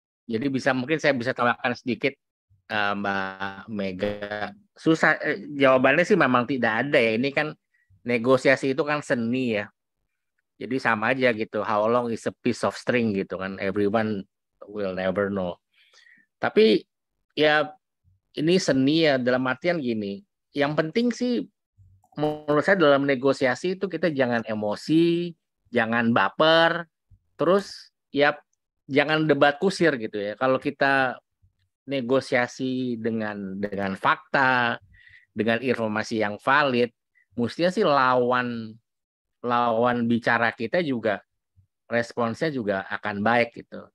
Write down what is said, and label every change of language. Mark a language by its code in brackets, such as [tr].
[id] Jadi mungkin saya bisa tambahkan sedikit Mbak Mega. Susah jawabannya sih memang tidak ada ya. Ini kan negosiasi itu kan seni ya. Jadi sama aja gitu. [en] How long is a piece of string [id] gitu kan. [en] Everyone will never know. [id] Tapi ya ini seni ya dalam artian gini. Yang penting sih menurut saya dalam negosiasi itu kita jangan emosi, jangan baper, terus ya jangan debat kusir gitu ya. Kalau kita negosiasi dengan fakta, dengan informasi yang valid, mestinya sih lawan bicara kita juga responsnya juga akan baik gitu.